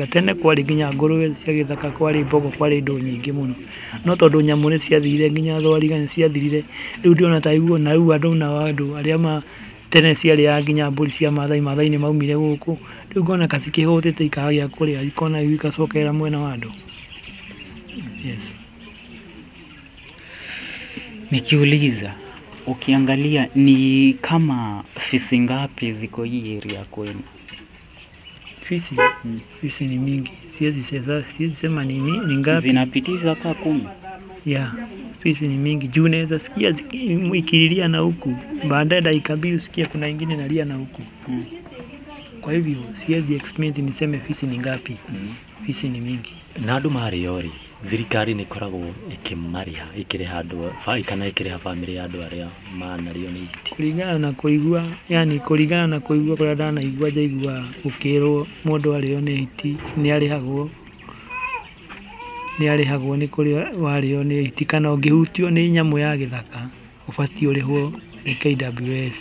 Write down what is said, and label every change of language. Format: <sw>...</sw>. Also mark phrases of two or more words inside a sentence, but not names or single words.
<ki>Tene kwarĩ nginya ngũrwe cia gĩthaka, kwarĩ mbogo, kwarĩ indo nyingĩ mũno, no tondũ nyamũ nĩ ciathirire, nginya thwariga nĩ ciathirire. Rĩu ndiona ta iguo, na rĩu andũ arĩa tene ciarĩaga nginya mbũri cia Maathai nĩ maumire gũkũ. Rĩu ngona ka cikĩhũtĩte ikagĩa kũrĩa, ikona igacokerera mwena wa andũ.</ki> <en>Yes.</en> <sw>Nikiuliza, ukiangalia ni kama fisi ngapi ziko hii area kwenu? Fisi ni mingi. Siwezi sema ni ngapi. Zinapitiza ka 10. Yeah, fisi ni mingi. Juu naweza sikia ikililia na huku, baadaye dakika mbili usikie kuna ingine inalia na huku. Kwa hivyo siwezi explain niseme fisi ni ngapi. Fisi ni mingi.</sw> <ki>Na andũ marĩori, thirikari nĩ ĩkoragwo ĩkĩmarĩha, ĩkĩrĩha andũ kana ĩkĩrĩha bamĩrĩ ya andũ arĩa manario nĩ hiti? Kũringana na kũigua, yani kũringana na kũigua kũrĩa ndanaigua, njaigua ũkĩrwo mũndũ arĩo nĩ hiti nĩ arĩhagwo nĩ kũrĩa warĩo nĩ hiti, kana ũngĩhutio nĩ nyamũ ya gĩthaka ũbatiĩ ũrĩhwo nĩ KWS.</ki>